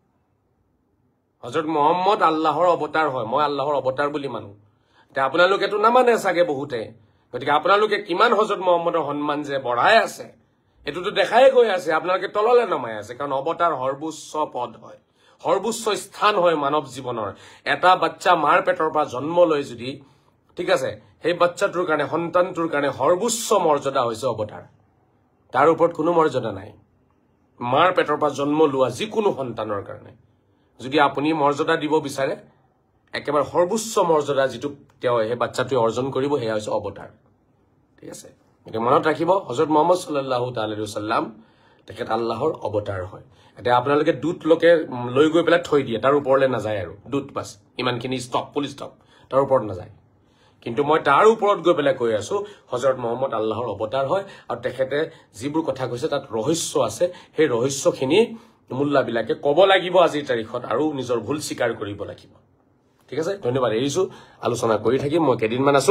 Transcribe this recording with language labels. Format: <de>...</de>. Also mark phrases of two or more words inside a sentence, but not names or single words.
<as>হযৰত মুহাম্মদ আল্লাহৰ অৱতাৰ হয় মই আল্লাহৰ অৱতাৰ বুলি মানো এতিয়া আপোনালোকেতো নামানে চাগে বহুতে গতিকে আপোনালোকে কিমান হযৰত মুহাম্মদৰ সন্মান যে বঢ়াই আছে এটোতো দেখাই গৈ আছে আপোনালোকে তললে নমাই আছে কাৰণ অৱতাৰ সৰ্বোচ্চ পদ হয় সৰ্বোচ্চ স্থান হয় মানৱ জীৱনৰ এটা বাচ্চা মাৰ পেটৰ পৰা জন্ম লৈ যদি ঠিক আছে সেই বাচ্চাটোৰ কাৰণে সন্তানটোৰ কাৰণে সৰ্বোচ্চ মৰ্যাদা হৈছে অৱতাৰ তাৰ ওপৰত কোনো মৰ্যাদা নাই মাৰ পেটৰ পৰা জন্ম লোৱা যিকোনো সন্তানৰ কাৰণে যদি আপুনি মৰ্যাদা দিব বিচাৰে একেবাৰে সৰ্বোচ্চ মৰ্যাদা যেটো তেওঁ এই বাচ্চাটোৱে অৰ্জন কৰিব হেয়া হৈছে অৱতাৰ ঠিক আছে এটা মনত ৰাখিব হযৰত মুহাম্মদ</as> <ar>صلى الله تعالى عليه وسلم</ar> <as>তেখেত আল্লাহৰ অৱতাৰ হয় এটা আপোনালোকে দুত লোকে লৈ গৈ পেলাই থৈ দিয়ে তাৰ ওপৰলে নাযায় আৰু দুত বাস ইমানখিনি</as> <en>stop full stop</en> <as>তাৰ ওপৰত নাযায় কিন্তু মই তাৰ ওপৰত গৈ পেলাই কৈ আছো হযৰত মুহাম্মদ আল্লাহৰ অৱতাৰ হয় আৰু তেখেতে যিবোৰ কথা কৈছে তাত ৰহস্য আছে সেই ৰহস্যখিনি মুল্লাবিলাকে ক'ব লাগিব আজিৰ তাৰিখত আৰু নিজৰ ভুল স্বীকাৰ কৰিব লাগিব ঠিক আছে ধন্যবাদ এৰিছো আলোচনা কৰি থাকিম মই কেদিনমান আছো</as>